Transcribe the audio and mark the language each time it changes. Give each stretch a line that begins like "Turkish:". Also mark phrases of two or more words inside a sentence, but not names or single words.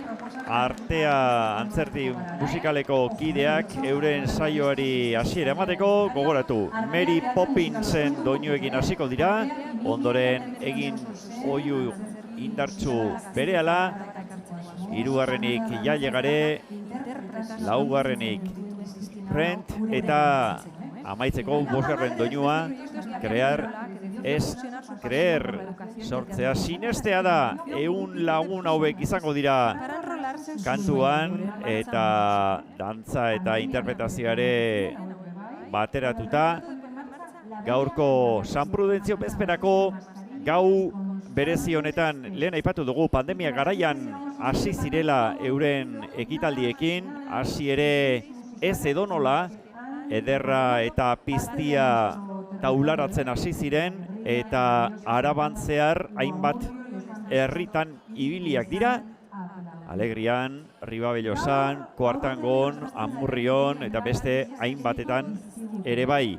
Basque: artea antzerti musikaleko kideak euren saioari hasiera emateko, gogoratu, Mary Poppinsen doinuekin hasiko dira, ondoren egin oihu indartsu berehala, hirugarrenik Jailegare, laugarrenik Rent eta amaitzeko bosgarren doinua, Crear es creer. Sortzea sinestea da, 100 lagun hauek izango dira kantuan eta dantza eta interpretazioare bateratuta. Gaurko San Prudentzio bezperako gau berezi honetan lehen aipatu dugu pandemia garaian hasi zirela euren ekitaldiekin, hasi ere ez edonola, ederra eta piztia taularatzen hasi ziren eta Araban zehar hainbat herritan ibiliak dira, Alegrian, Ribabellosan, Koartangon, Amurrion eta beste hainbatetan ere bai.